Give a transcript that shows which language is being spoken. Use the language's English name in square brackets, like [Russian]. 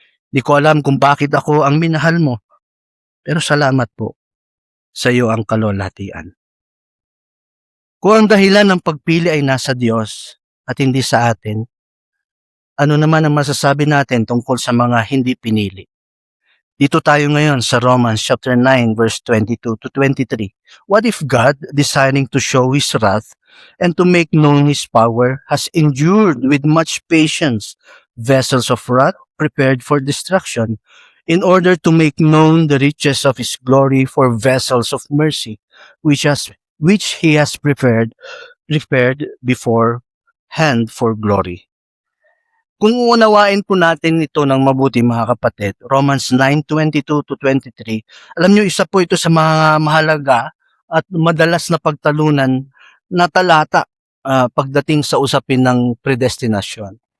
[Filipino] Hindi ko alam kung bakit ako ang minahal mo. Pero salamat po, sa iyo ang kalwalhatian. Kung ang dahilan ng pagpili ay nasa Diyos at hindi sa atin, ano naman ang masasabi natin tungkol sa mga hindi pinili? Dito tayo ngayon sa Romans chapter 9 verse 22 to 23. [English] What if God, desiring to show His wrath and to make known His power, has endured with much patience vessels of wrath prepared for destruction, in order to make known the riches of His glory for vessels of mercy, which He has prepared beforehand for glory. [Filipino] Kung uunawain po natin ito ng mabuti mga kapatid, Romans 9:22 to 23, alam nyo isa po ito sa mga mahalaga at madalas na pagtalunan na talata pagdating sa usapin ng predestinasyon.